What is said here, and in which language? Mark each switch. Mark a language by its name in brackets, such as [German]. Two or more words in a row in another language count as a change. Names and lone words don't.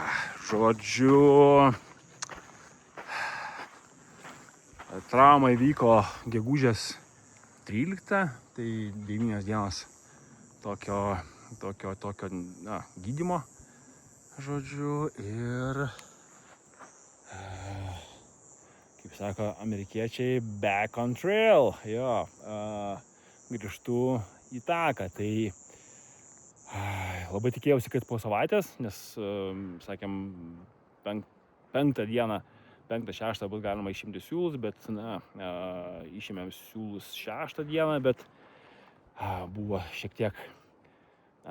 [Lithuanian] Žodžiu, trauma įvyko gegužės 13, tai 9 dienos tokio gydymo, žodžiu, ir, kaip sako amerikiečiai, [English] back on trail, [Lithuanian] jo, grįžtu į taką, tai labai tikėjausi, kad po savaitės, nes, sakėm, 5 dieną, 5-6 bus galima išimti siūlus, bet, išėmėm siūlus 6 dieną, bet buvo šiek tiek